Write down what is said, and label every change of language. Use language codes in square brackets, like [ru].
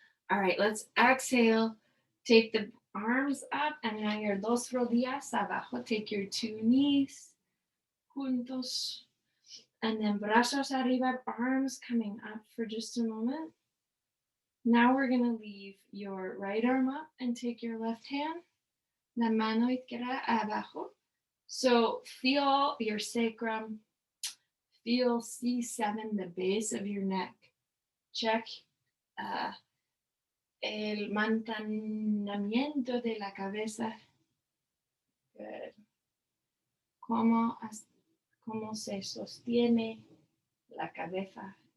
[en] All right, let's exhale. Take the arms up and now your [es] dos rodillas abajo. [en] Take your two knees [es] juntos. [en] And then [es] brazos arriba, [en] arms coming up for just a moment. Now we're going to leave your right arm up and take your left hand. [es] La mano izquierda abajo. [en] So feel your sacrum. Feel C7, the base of your neck. Check [es] el mantenimiento de la cabeza. [en] Good. [es] Cómo se sostiene la cabeza.